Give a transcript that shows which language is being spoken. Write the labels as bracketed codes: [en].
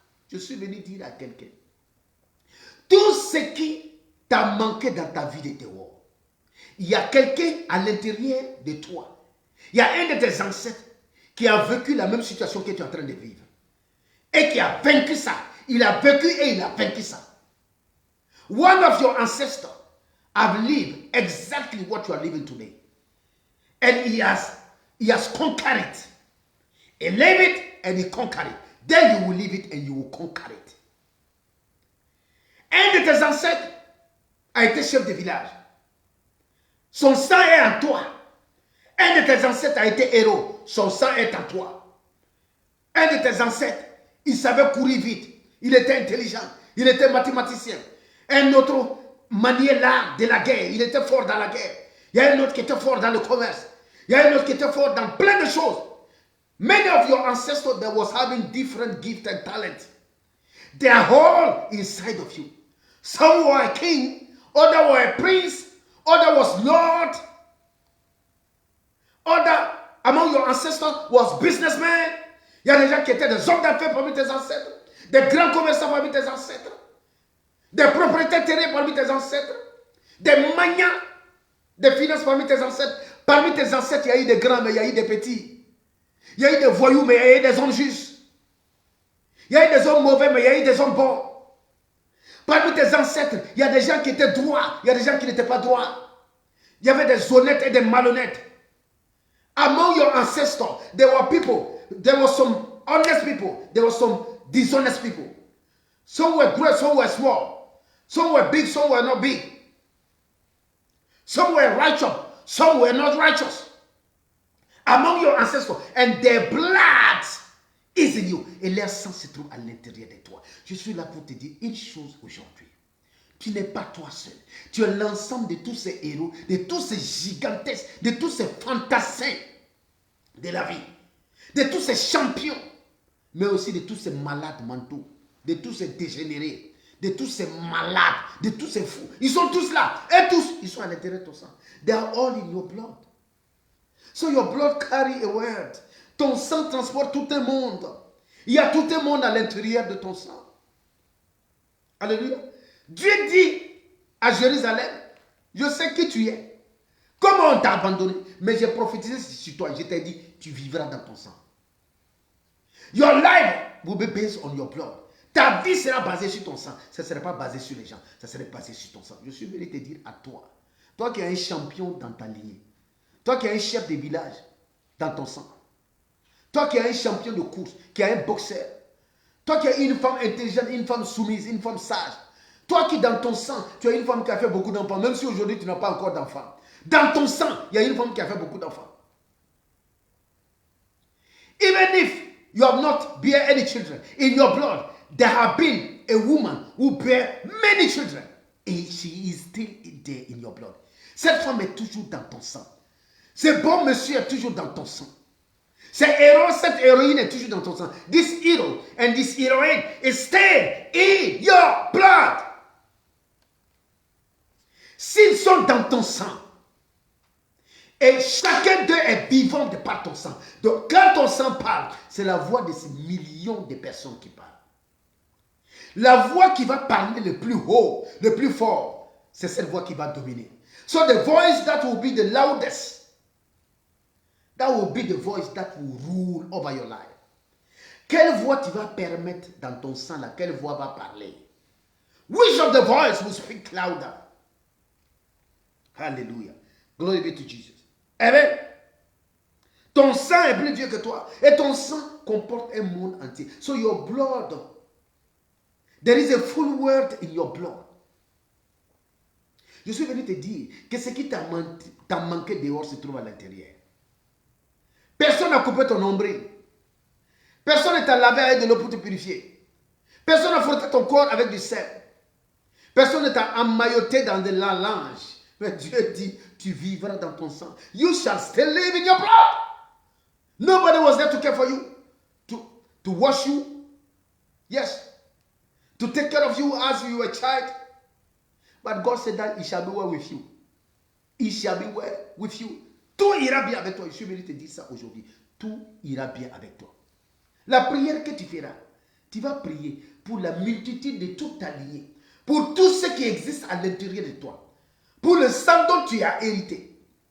[fr] Je suis venu dire à quelqu'un, tout ce qui t'a manqué dans ta vie de dehors, il y a quelqu'un à l'intérieur de toi. Il y a un de tes ancêtres qui a vécu la même situation que tu es en train de vivre. Et qui a vaincu ça. Il a vécu et il a vaincu ça. [en] One of your ancestors have lived exactly what you are living today. And he has conquered it. He lived it and he conquered it. Then you will live it and you will conquer it. [fr] Un de tes ancêtres a été chef de village. Son sang est en toi. Un de tes ancêtres a été héros. Son sang est en toi. Un de tes ancêtres, il savait courir vite. Il était intelligent. Il était mathématicien. Un autre maniait l'art de la guerre. Il était fort dans la guerre. Il y a un autre qui était fort dans le commerce. Il y a un autre qui était fort dans plein de choses. [en] Many of your ancestors that was having different gifts and talents. They are all inside of you. Some were a king, other were a prince, other was lord, other among your ancestors was businessmen. [fr] Il y a des gens qui étaient des hommes d'affaires parmi tes ancêtres, des grands commerçants parmi tes ancêtres, des propriétaires terriens parmi tes ancêtres, des magnats des finances parmi tes ancêtres. Parmi tes ancêtres, il y a eu des grands, mais il y a eu des petits. Il y a eu des voyous, mais il y a eu des hommes justes. Il y a eu des hommes mauvais, mais il y a eu des hommes bons. Parmi tes ancêtres, il y a des gens qui étaient droits, il y a des gens qui n'étaient pas droits. Il y avait des honnêtes et des malhonnêtes. [en] Among your ancestors, there were people, there were some honest people, there were some dishonest people. Some were great, some were small. Some were big, some were not big. Some were righteous, some were not righteous. Among your ancestors, and their blood is in you. [fr] Et leur sang se trouve à l'intérieur de toi. Je suis là pour te dire une chose aujourd'hui. Tu n'es pas toi seul. Tu es l'ensemble de tous ces héros, de tous ces gigantesques, de tous ces fantassins de la vie, de tous ces champions, mais aussi de tous ces malades mentaux, de tous ces dégénérés, de tous ces malades, de tous ces fous. Ils sont tous là. Et tous, ils sont à l'intérieur de ton sang. [en] They are all in your blood. So your blood carry a word. [fr] Ton sang transporte tout un monde. Il y a tout un monde à l'intérieur de ton sang. Alléluia. Dieu dit à Jérusalem, je sais qui tu es. Comment on t'a abandonné? Mais j'ai prophétisé sur toi. Je t'ai dit, tu vivras dans ton sang. [en] Your life will be based on your blood. [fr] Ta vie sera basée sur ton sang. Ça ne sera pas basé sur les gens. Ça sera basé sur ton sang. Je suis venu te dire à toi. Toi qui es un champion dans ta lignée. Toi qui es un chef de village dans ton sang. Toi qui es un champion de course, qui es un boxeur. Toi qui es une femme intelligente, une femme soumise, une femme sage. Toi qui dans ton sang, tu es une femme qui a fait beaucoup d'enfants, même si aujourd'hui tu n'as pas encore d'enfants. Dans ton sang, il y a une femme qui a fait beaucoup d'enfants. [en] Even if you have not bear any children, in your blood, there have been a woman who bear many children. And she is still there in your blood. [fr] Cette femme est toujours dans ton sang. Ce bon monsieur est toujours dans ton sang. Ce héros, cette héroïne est toujours dans ton sang. [en] This hero and this heroine is staying in your blood. [fr] S'ils sont dans ton sang, et chacun d'eux est vivant de par ton sang. Donc quand ton sang parle, c'est la voix de ces millions de personnes qui parlent. La voix qui va parler le plus haut, le plus fort, c'est cette voix qui va dominer. [en] So the voice that will be the loudest, that will be the voice that will rule over your life. [fr] Quelle voix tu vas permettre dans ton sang là? Quelle voix va parler? [en] Which of the voice will speak louder? Hallelujah. Glory be to Jesus. Amen. [fr] Ton sang est plus vieux que toi. Et ton sang comporte un monde entier. [en] So your blood, there is a full world in your blood. [fr] Je suis venu te dire que ce qui t'a manqué dehors se trouve à l'intérieur. Personne n'a coupé ton nombril. Personne ne t'a lavé avec de l'eau pour te purifier. Personne n'a frotté ton corps avec du sel. Personne ne t'a emmailloté dans de la linge. Mais Dieu dit, tu vivras dans ton sang. [en] You shall still live in your blood. Nobody was there to care for you. To wash you. Yes. To take care of you as you were a child. But God said that He shall be well with you. He shall be well with you. [fr] Tout ira bien avec toi. Je suis venu te dire ça aujourd'hui. Tout ira bien avec toi. La prière que tu feras, tu vas prier pour la multitude de toute ta lignée. Pour tout ce qui existe à l'intérieur de toi. Pour le sang dont tu as hérité.